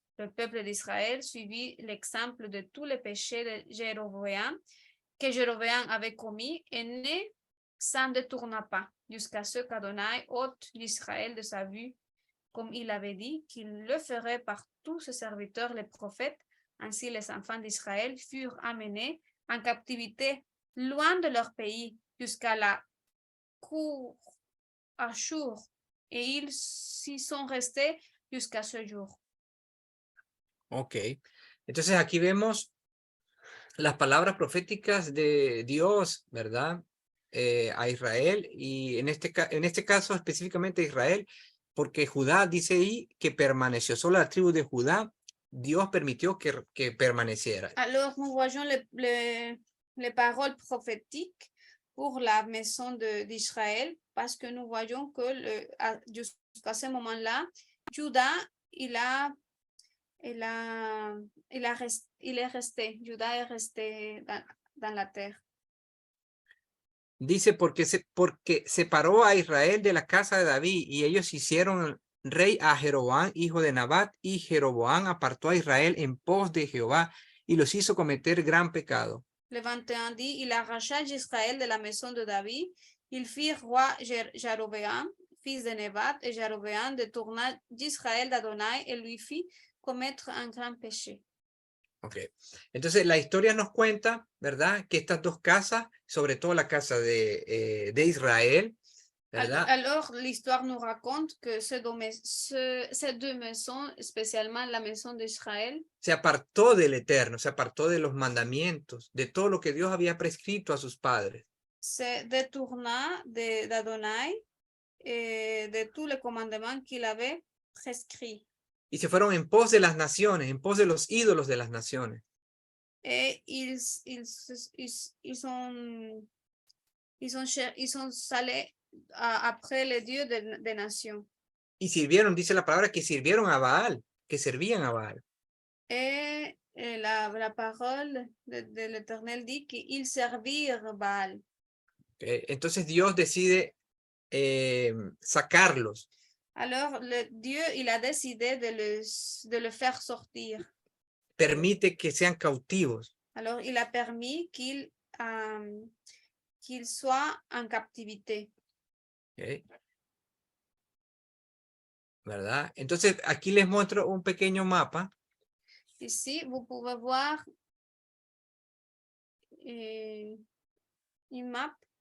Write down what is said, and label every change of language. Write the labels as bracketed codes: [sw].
[fr] Le peuple d'Israël suivit l'exemple de tous les péchés de Jéroboam que Jéroboam avait commis et ne s'en détourna pas, jusqu'à ce qu'Adonai ôte l'Israël de sa vue, comme il avait dit qu'il le ferait par tous ses serviteurs les prophètes, Ainsi, les enfants d'Israël furent amenés en captivité loin de leur pays jusqu'à la cour Ashur, et ils s'y sont restés jusqu'à ce jour. Ok. [es] Entonces aquí vemos las palabras proféticas de Dios, ¿verdad? A Israel, y en este caso específicamente a Israel, porque Judá dice ahí que permaneció, solo la tribu de Judá, Dios permitió que permaneciera. [fr] Alors, nous voyons les paroles prophétiques pour la maison d'Israël, parce que nous voyons que jusqu'à ce moment-là, Juda, il est resté, Juda est resté dans la terre. [es] Dice porque separó a Israel de la casa de David y ellos hicieron rey a Jeroboam, hijo de Nabat, y Jeroboam apartó a Israel en pos de Jehová y los hizo cometer gran pecado. [fr] Le 21 dit, il arracha d'Israël de la maison de David, il fit roi Jéroboam, fils de Nebat, et Jéroboam détourna d'Israël d'Adonai et lui fit commettre un grand péché. [es] Ok, entonces la historia nos cuenta, ¿verdad? Que estas dos casas, sobre todo la casa de Israel, ¿verdad? [fr] Alors, l'histoire nous raconte que ces deux maisons, spécialement la maison d'Israël, [es] se apartó del Eterno, se apartó de los mandamientos, de todo lo que Dios había prescrito a sus padres. [fr] se détourna d'Adonai et de tous les commandements qu'il avait prescrits. [es] Y se fueron en pos de las naciones, en pos de los ídolos de las naciones. [fr] Et ils sont allés après les dieux des nations. [es] Y sirvieron, dice la palabra, que sirvieron a Baal, que servían a Baal. [fr] Et la parole de l'Éternel dit qu'ils servirent Baal. [es] Okay. Entonces Dios decide sacarlos. [fr] Alors, Dieu, il a décidé de le faire sortir. [es] Permite que sean cautivos. [fr] Alors, il a permis qu'ils soient en captivité. Okay. [es] ¿Verdad? Entonces, aquí les muestro un pequeño mapa. [fr] Ici, vous pouvez voir une map,